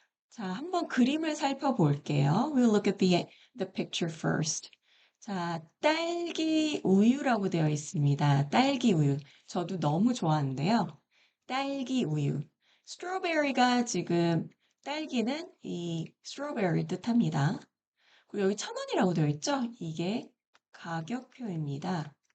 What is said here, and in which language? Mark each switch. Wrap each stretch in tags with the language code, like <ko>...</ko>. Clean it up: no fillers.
<ko>자, 한번 그림을 살펴볼게요.</ko> <en>We'll look at the picture first.</en> <ko>자, 딸기 우유라고 되어 있습니다. 딸기 우유. 저도 너무 좋아하는데요. 딸기 우유. 스트로베리가 지금 딸기는 이 스트로베리 뜻합니다. 그리고 여기 1,000원이라고 되어 있죠? 이게 가격표입니다.</ko>